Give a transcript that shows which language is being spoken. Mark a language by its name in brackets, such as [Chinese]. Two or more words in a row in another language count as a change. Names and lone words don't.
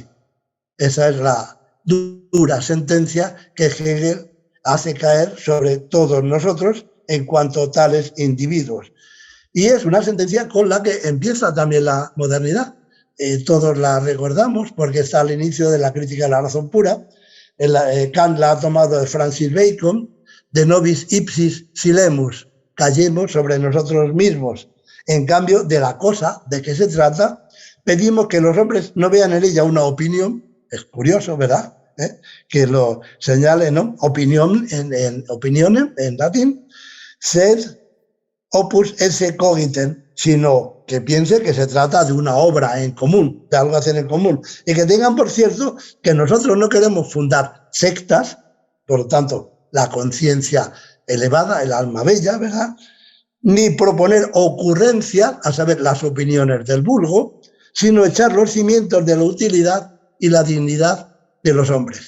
[Spanish] Esa es la dura sentencia que Hegel hace caer sobre todos nosotros en cuanto a tales individuos. Y es una sentencia con la que empieza también la modernidad. Todos la recordamos porque está al inicio de la crítica de la razón pura. Kant la ha tomado de Francis Bacon, [Latin] de nobis ipsis silemus, [Spanish] callemos sobre nosotros mismos. En cambio, de la cosa de que se trata, pedimos que los hombres no vean en ella una opinión. Es curioso, ¿verdad? Que lo señale, ¿no? Opinión opinionem en latín, [Latin] sed opus esse cogitem, [Spanish] sino que piense que se trata de una obra en común, de algo a hacer en común. Y que tengan, por cierto, que nosotros no queremos fundar sectas, por lo tanto, la conciencia elevada, el alma bella, ¿verdad? Ni proponer ocurrencias, a saber, las opiniones del vulgo, sino echar los cimientos de la utilidad y la dignidad que los hombres.